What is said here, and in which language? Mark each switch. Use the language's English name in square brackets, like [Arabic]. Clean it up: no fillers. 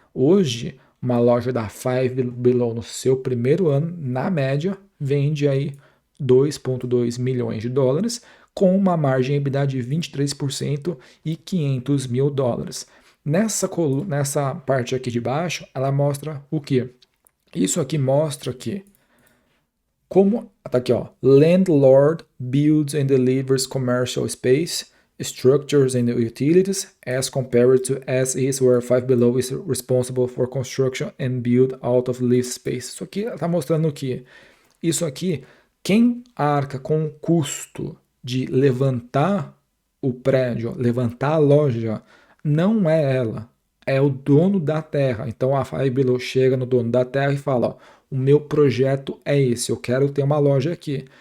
[Portuguese] Hoje, uma loja da Five Below no seu primeiro ano, na média, vende aí 2,2 milhões de dólares com uma margem EBITDA de 23% e 500 mil dólares. Nessa parte aqui de baixo, ela mostra o que? Isso aqui mostra que como tá aqui, ó, [English] landlord builds and delivers commercial space, structures and utilities as compared to as is where Five Below is responsible for construction and build out of lease space. [Portuguese] Isso aqui está mostrando que isso aqui, quem arca com o custo de levantar o prédio, levantar a loja, não é ela, é o dono da terra. Então a Five Below chega no dono da terra e fala: ó, o meu projeto é esse, eu quero ter uma loja aqui.